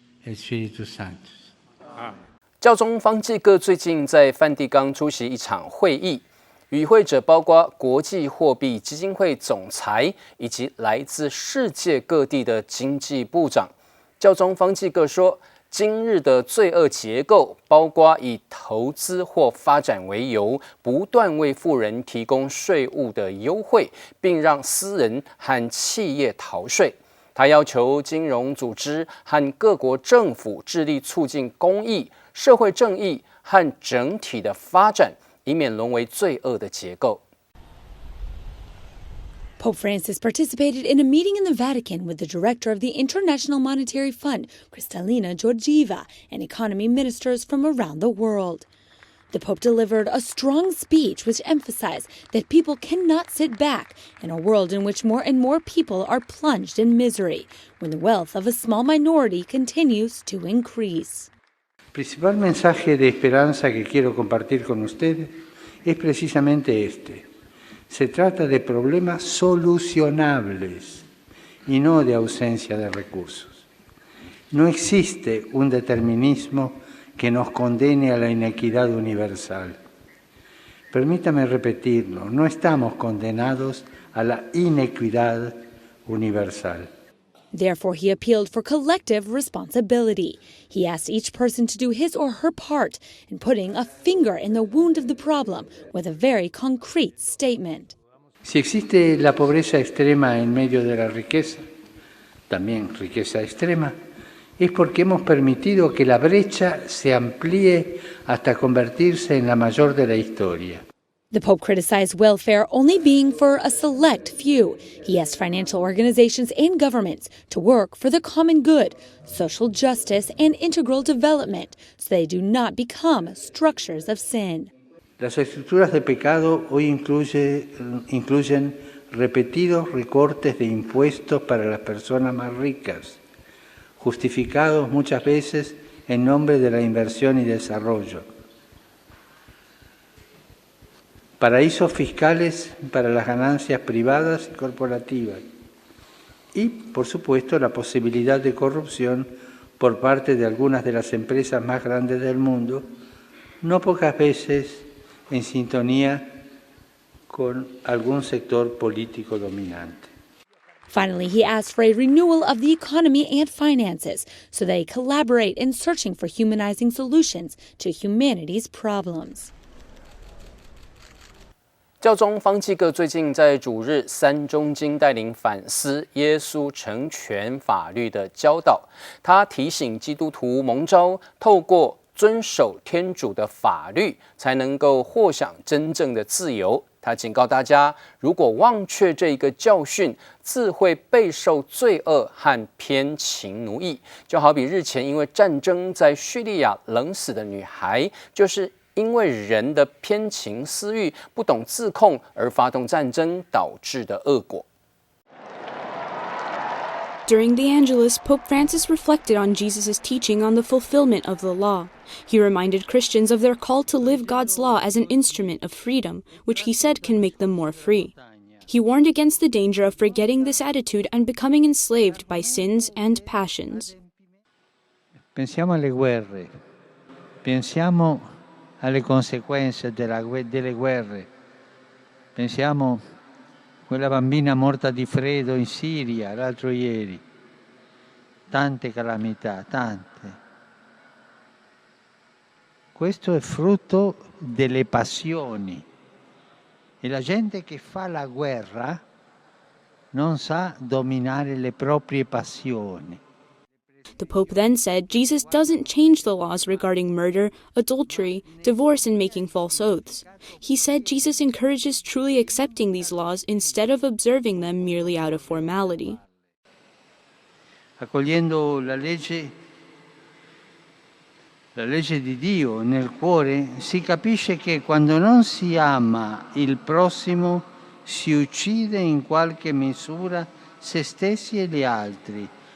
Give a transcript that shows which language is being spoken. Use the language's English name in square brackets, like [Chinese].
[Italian] Spirito Santo. [Chinese] 教宗方济各最近在梵蒂冈出席一场会议，与会者包括国际货币基金会总裁以及来自世界各地的经济部长。教宗方济各说，今日的罪恶结构包括以投资或发展为由，不断为富人提供税务的优惠，并让私人和企业逃税。他要求金融组织和各国政府致力促进公益、社会正义和整体的发展，以免沦为罪恶的结构。 [English] Pope Francis participated in a meeting in the Vatican with the director of the International Monetary Fund, Kristalina Georgieva, and economy ministers from around the world. The Pope delivered a strong speech which emphasized that people cannot sit back in a world in which more and more people are plunged in misery, when the wealth of a small minority continues to increase. [Spanish] El principal mensaje de esperanza que quiero compartir con ustedes es precisamente este. Se trata de problemas solucionables y no de ausencia de recursos. No existe un determinismo que nos condene a la inequidad universal. Permítame repetirlo, no estamos condenados a la inequidad universal. [English] Therefore, he appealed for collective responsibility. He asked each person to do his or her part in putting a finger in the wound of the problem with a very concrete statement. [Spanish] Si existe la pobreza extrema en medio de la riqueza, también riqueza extrema, es porque hemos permitido que la brecha se amplíe hasta convertirse en la mayor de la historia. [English] The Pope criticized welfare only being for a select few. He asked financial organizations and governments to work for the common good, social justice, and integral development, so they do not become structures of sin. [Spanish] Las estructuras de pecado hoy incluyen repetidos recortes de impuestos para las personas más ricas, justificados muchas veces en nombre de la inversión y desarrollo. paraísos fiscales para las ganancias privadas y corporativas, y, por supuesto, la posibilidad de corrupción por parte de algunas de las empresas más grandes del mundo, no pocas veces en sintonía con algún sector político dominante. [English] Finally, he asked for a renewal of the economy and finances so they collaborate in searching for humanizing solutions to humanity's problems. [Chinese] 教宗方济各最近在主日三中经带领反思耶稣成全法律的教导，他提醒基督徒蒙召透过遵守天主的法律，才能够获享真正的自由。他警告大家，如果忘却这一个教训，自会备受罪恶和偏情奴役。就好比日前因为战争在叙利亚冷死的女孩，就是因为人的偏情私欲、不懂自控而发动战争导致的恶果。 [English] During the Angelus, Pope Francis reflected on Jesus' teaching on the fulfillment of the law. He reminded Christians of their call to live God's law as an instrument of freedom, which he said can make them more free. He warned against the danger of forgetting this attitude and becoming enslaved by sins and passions. [Italian] Pensiamo alle guerre, pensiamo alle conseguenze delle guerre, pensiamo quella bambina morta di freddo in Siria l'altro ieri, tante calamità, tante. Questo è frutto delle passioni e la gente che fa la guerra non sa dominare le proprie passioni. [English] The Pope then said Jesus doesn't change the laws regarding murder, adultery, divorce, and making false oaths. He said Jesus encourages truly accepting these laws instead of observing them merely out of formality. [Italian] Accogliendo la legge di Dio nel cuore, si capisce che quando non si ama il prossimo, si uccide in qualche misura se stessi e gli altri.